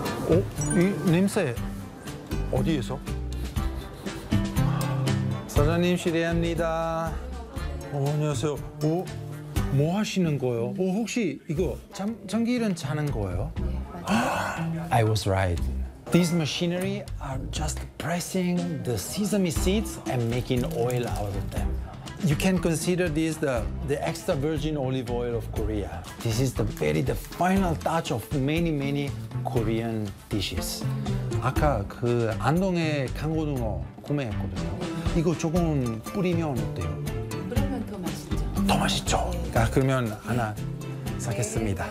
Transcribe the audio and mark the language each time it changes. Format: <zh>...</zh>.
<ko>오, 이 냄새 어디에서? 사장님 시리아입니다. 오, 안녕하세요. 오, 뭐 하시는 거예요? 오, 혹시 이거 참기름 짜는 거예요?</ko> <en>아, I was right. These machinery are just pressing the sesame seeds and making oil out of them. You can consider this the extra virgin olive oil of Korea. This is the final touch of many Korean dishes.</en> <ko>아까 그 안동에 강고등어 구매했거든요. 이거 조금 뿌리면 어때요? 뿌리면 더 맛있죠. 더 맛있죠. 네. 아, 그러면 하나 사겠습니다.</ko>